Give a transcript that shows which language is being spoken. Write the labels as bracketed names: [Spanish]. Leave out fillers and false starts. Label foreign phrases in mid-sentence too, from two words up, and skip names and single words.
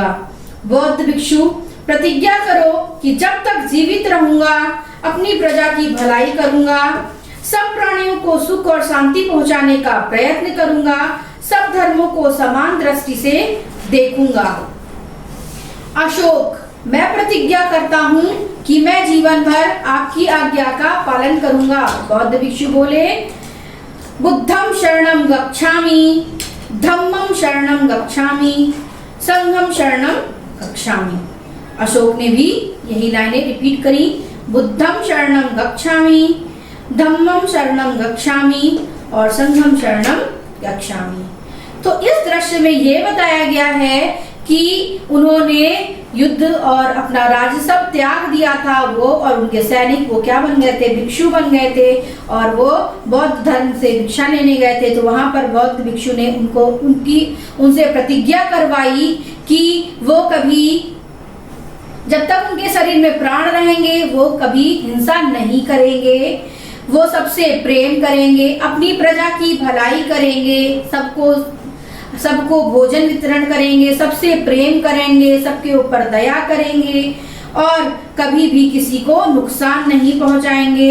[Hindi] बौद्ध भिक्षु, प्रतिज्ञा करो कि जब तक जीवित रहूंगा अपनी प्रजा की भलाई करूंगा, सब प्राणियों को सुख और शांति पहुंचाने का प्रयत्न करूंगा, सब धर्मों को समान दृष्टि से देखूंगा। अशोक, मैं प्रतिज्ञा करता हूँ कि मैं जीवन भर आपकी आज्ञा का पालन करूंगा। बौद्ध भिक्षु बोले, [Pali] बुद्धम शरणम गच्छामि, धम्मम शरणम गच्छामि, संघम शरणम गच्छामि। [Hindi] अशोक ने भी यही [English] lines repeat [Hindi] करी, [Pali] बुद्धम शरणम गच्छामि, धम्मम शरणम गच्छामि और संघम शरणम गच्छामि। [Hindi] तो इस दृश्य में ये बताया गया है कि उन्होंने युद्ध और अपना राज्य सब त्याग दिया था। वो और उनके सैनिक वो क्या बन गए थे, भिक्षु बन गए थे और वो बौद्ध धर्म से भिक्षा लेने गए थे। तो वहां पर बौद्ध भिक्षु ने उनसे प्रतिज्ञा करवाई कि वो कभी, जब तक उनके शरीर में प्राण रहेंगे, वो कभी हिंसा नहीं करेंगे, वो सबसे प्रेम करेंगे, अपनी प्रजा की भलाई करेंगे, सबको भोजन वितरण करेंगे, सबसे प्रेम करेंगे, सबके ऊपर दया करेंगे और कभी भी किसी को नुकसान नहीं पहुंचाएंगे।